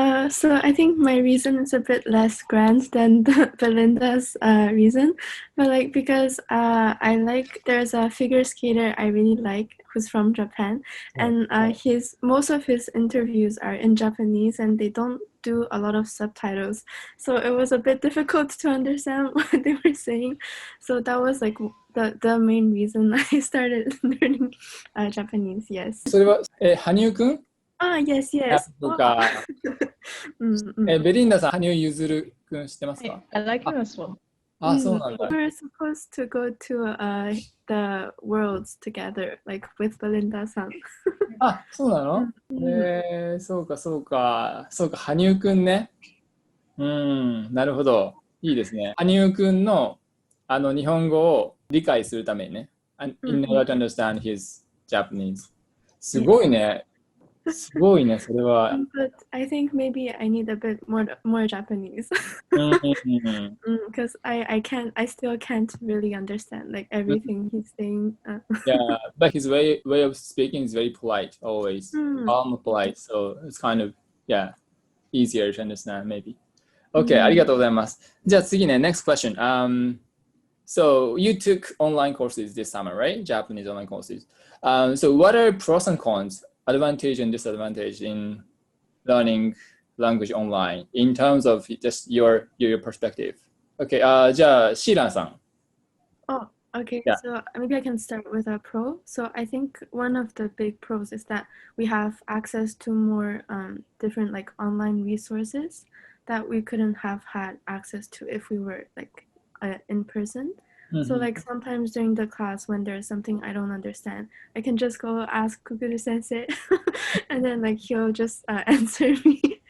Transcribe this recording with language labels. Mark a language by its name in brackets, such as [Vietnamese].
[English] So I think my reason is a bit less grand than Belinda's reason, but like because I like, there's a figure skater I really like who's from Japan, and most of his interviews are in Japanese and they don't do a lot of subtitles, so it was a bit difficult to understand what they were saying. So that was like the main reason I started learning Japanese. Yes. [Japanese] それは、羽生くん？ [English] Yes. [Japanese] そうか。ベリンダさん、羽生結弦くん知ってますか？ [English] I like him as well. [Japanese] そうなんだ。 [English] We were supposed to go to the Worlds together, like with Belinda さん。 [Japanese] そうなの？そうか、羽生くんね。なるほど。いいですね。羽生くんの日本語を理解するためにね。 [English] In order to understand his Japanese. [Japanese] すごいね。それは。 [English] But I think maybe I need a bit more Japanese. Because I still can't really understand like everything he's saying. Yeah, but his way of speaking is very polite, always. Calm, polite, so it's kind of, easier to understand maybe. [Japanese] Okay, ありがとうございます。じゃあ次ね、 [English] next question. So you took online courses this summer, right? Japanese online courses. So what are pros and cons, advantage and disadvantage in learning language online in terms of just your perspective? [Japanese] Okay, じゃあシーランさん。 [English] Okay, so maybe I can start with a pro. So I think one of the big pros is that we have access to more different like online resources that we couldn't have had access to if we were like in person. So like sometimes during the class when there's something I don't understand, I can just go ask Kuguru sensei and then like he'll just answer me.